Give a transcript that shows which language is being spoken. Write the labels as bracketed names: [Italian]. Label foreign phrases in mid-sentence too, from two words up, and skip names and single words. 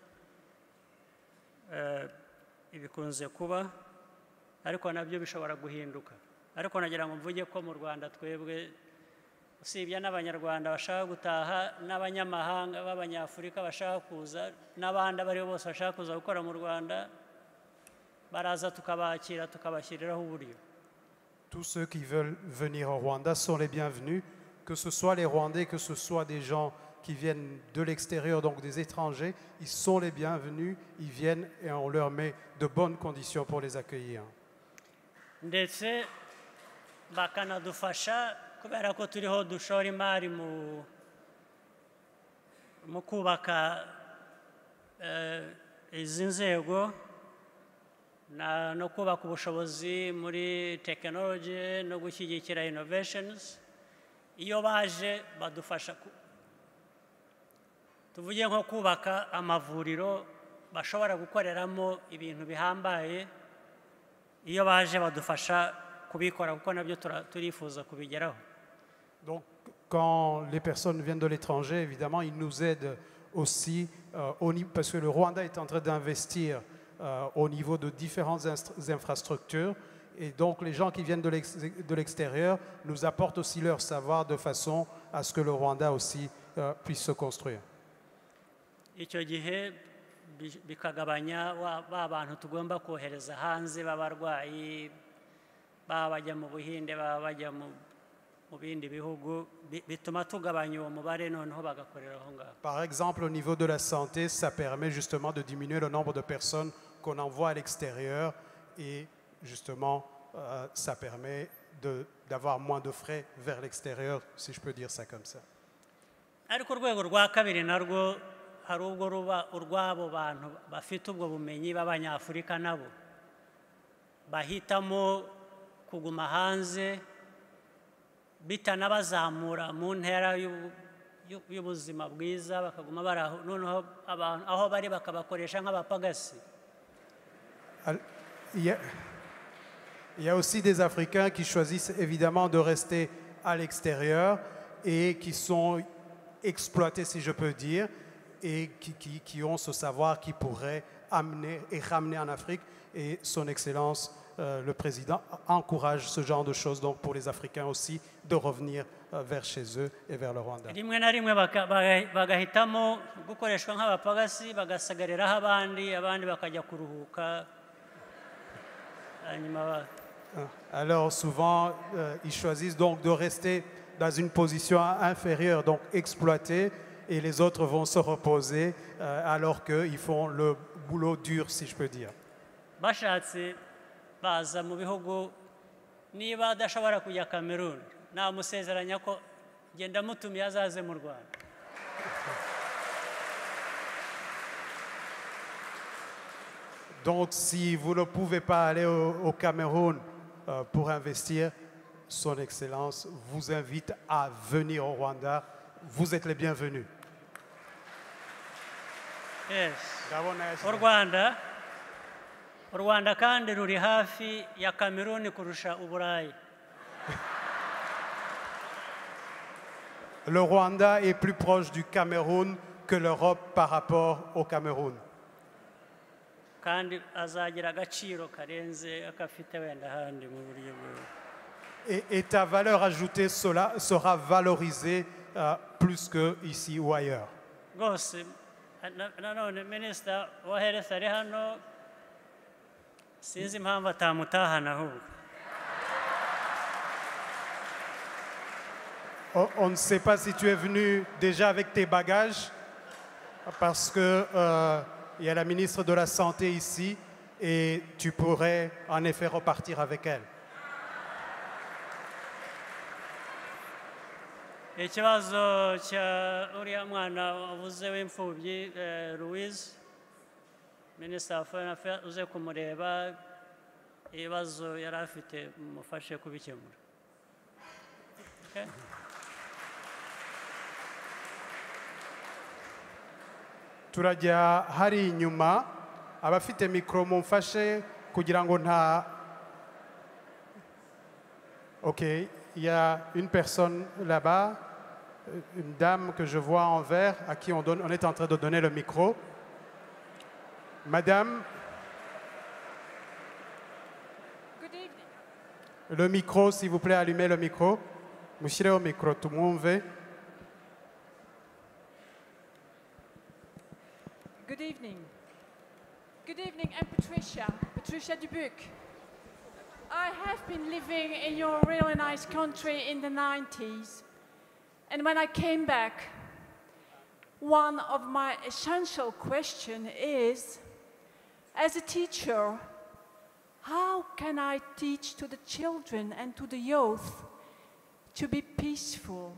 [Kinyarwanda] Ibikunze kuba, ariko nabyo bishobora guhinduka. Ariko nagira ngo mvuge ko mu Rwanda twebwe usibye n'Abanyarwanda bashaka gutaha n'abanyamahanga b'Abanyafurika bashaka kuza n'abandi abaribo bose bashaka kuza gukora mu Rwanda, baraza tukabakira tukabashyiriraho uburyo. [French] Tous ceux qui veulent venir au Rwanda sont les bienvenus, que ce soit les Rwandais, que ce soit des gens qui viennent de l'extérieur, donc des étrangers, ils sont les bienvenus, ils viennent et on leur met de bonnes conditions pour les accueillir. [Kinyarwanda] Ndetse bakanadufasha kubera ko turiho dushora imari mu kubaka izi nzego no kubaka ubushobozi muri technology no gushyigikira innovations. Iyo baje badufasha tuvuge nko kubaka amavuriro bashobora gukoreramo ibintu bihambaye. Iyo baje badufasha kubikora kuko nabyo turifuza kubigeraho. [French] Donc quand les personnes viennent de l'étranger, évidemment, ils nous aident aussi parce que le Rwanda est en train d'investir au niveau de différentes infrastructures. Et donc, les gens qui viennent de l'extérieur nous apportent aussi leur savoir de façon à ce que le Rwanda aussi puisse se construire. [Kinyarwanda] Icyo gihe bikagabanya ba bantu tugomba kohereza hanze b'abarwayi bajya mu Buhinde bajya mu bindi bihugu, bituma tugabanya uwo mubare noneho bagakorera aho ngaho. [French] Par exemple, au niveau de la santé, ça permet justement de diminuer le nombre de personnes qu'on envoie à l'extérieur et justement, ça permet d'avoir moins de frais vers l'extérieur, si je peux dire ça comme ça. [Kinyarwanda] Ariko urwego rwa kabiri narwo hari ubwo ruba urwabo bantu bafite ubwo bumenyi b'Abanyafurika nabo bahitamo kuguma hanze bitanabazamura mu ntera y'ubuzima bwiza, bakaguma bari aho noneho abantu aho bari bakabakoresha nk'abapagasi. [French] Il y a aussi des Africains qui choisissent évidemment de rester à l'extérieur et qui sont exploités, si je peux dire, et qui ont ce savoir qui pourrait amener et ramener en Afrique. Et son Excellence, le Président, encourage ce genre de choses donc pour les Africains aussi de revenir vers chez eux et vers le Rwanda. [Kinyarwanda] Rimwe na rimwe bagahitamo gukoreshwa nk'abapagasi bagasagariraho abandi bakajya kuruhuka. [French] Alors souvent, ils choisissent donc de rester dans une position inférieure, donc exploités, et les autres vont se reposer alors qu'ils font le boulot dur, si je peux dire. [Kinyarwanda] Bashatse baza mu bihugu, niba adashobora kujya Cameroon, namusezeranya ko genda mutumiye azaze mu Rwanda. [French] Donc, si vous ne pouvez pas aller au Cameroun pour investir, Son Excellence vous invite à venir au Rwanda. Vous êtes les bienvenus. [English] Yes. [Kinyarwanda] ndabona u yashyize Rwanda kandi ruri hafi ya Cameroon kurusha Uburayi. [French] Le Rwanda est plus proche du Cameroun que l'Europe par rapport au Cameroun. [Kinyarwanda] Kandi azagira agaciro karenze akafite wenda handi mu buryo bwe. [French] Et ta valeur ajoutée sera valorisée plus que ici ou ailleurs. [Kinyarwanda] Rwose nanone minisita wa health ari hano sinzi impamvu atamutahana ahubwo. [French] On ne sait pas si tu es venu déjà avec tes bagages, parce que il y a la ministre de la Santé ici et tu pourrais en effet repartir avec elle. [Kinyarwanda] Ikibazo cya uriya mwana wavuze w'imfubyi Louise, minisita wa [English] foreign affairs [Kinyarwanda] uze kumureba ibibazo yari afite mufashe kubikemura. [English] Okay? [Kinyarwanda] Turajya hari inyuma abafite mikoro mumfashe kugira ngo nta. [French] Ok, il y a une personne là-bas, une dame que je vois en vert à qui on est en train de donner le micro. Madame. [English] Good evening. [French] Le micro, s'il vous plaît, allumez le micro. [Kinyarwanda] Mushireho micro tumwumve. [English] Good evening. Good evening, I'm Patricia Dubuc. I have been living in your really nice country in the 90s. And when I came back, one of my essential questions is, as a teacher, how can I teach to the children and to the youth to be peaceful?